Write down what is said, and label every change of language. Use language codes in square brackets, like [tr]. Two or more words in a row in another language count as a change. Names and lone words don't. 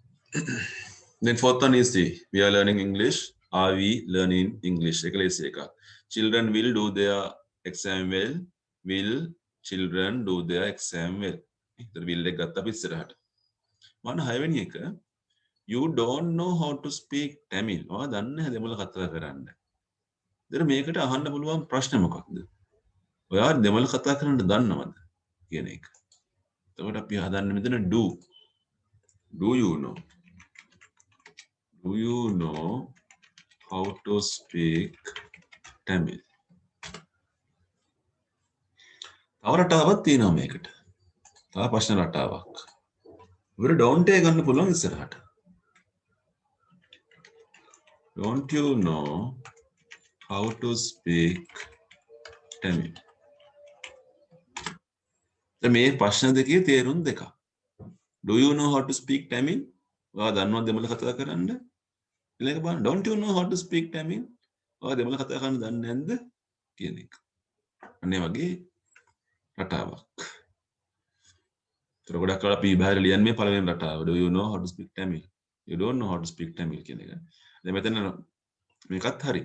[en] Then fourth one is the we are learning English. Are we learning English? Children will do their exam well. Will children do their exam well? The will [si] එක ගත්ත අපි ඉස්සරහට. මම 6 වෙනි එක [en] you don't know how to speak Tamil. [si] ඔයා දන්නේ නැහැ දෙමළ කතා කරන්න. ඉතින් මේකට අහන්න පුළුවන් ප්‍රශ්න මොකක්ද? ඔයා දෙමළ කතා කරන්න දන්නවද කියන එක. එතකොට අපි හදන්නේ මෙතන do. [en] Do you know? Do you know how to speak Tamil? [si] තව රටාවක් තියෙනවා මේකට. තව ප්‍රශ්න රටාවක්. උඩ don't එක ගන්න පුළුවන් ඉස්සරහට. [en] Don't you know how to speak Tamil? [si] දැන් මේ ප්‍රශ්න දෙකේ තේරුම් දෙකක්. [en] Do you know how to speak Tamil? [si] ඔයා දන්නවද දෙමළ කතා කරන්න? ඊළඟ බලන්න [en] don't you know how to speak Tamil? [si] ඔයා දෙමළ කතා කරන්න දන්නේ නැද්ද කියන එක. අනේ වගේ රටාවක්. ඒතර ගොඩක් වෙලා අපි බාහිර ලියන්නේ පළවෙනි රටාව. [en] Do you know how to speak Tamil? You don't know how to speak Tamil [si] කියන එක. දැන් මෙතන මේකත් හරි.